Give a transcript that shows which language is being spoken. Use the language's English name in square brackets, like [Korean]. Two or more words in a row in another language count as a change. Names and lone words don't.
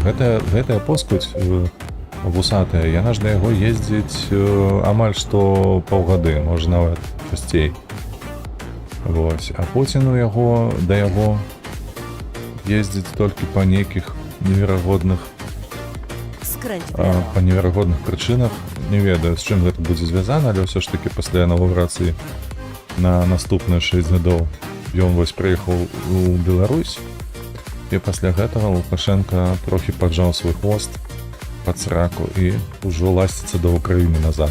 [Belarusian] Гэтая поскудзь вусатая, яна ж да яго ездзіць амаль што паўгады, можа нават часцей. Вось. А Пуцін да яго ездзіць толькі па нейкіх неверагодных [Polish] Skręć w prawo. [Belarusian] па неверагодных прычынах. Не ведаю, з чым гэта будзе звязана, але ўсё ж такі пасля інаўгурацыі на наступныя 6 гадоў ён вось прыехаў у Беларусь, і пасля гэтага Лукашенко трохі паджаў свой хвост пад сраку і ўжо ласціцца да Ўкраіны назад.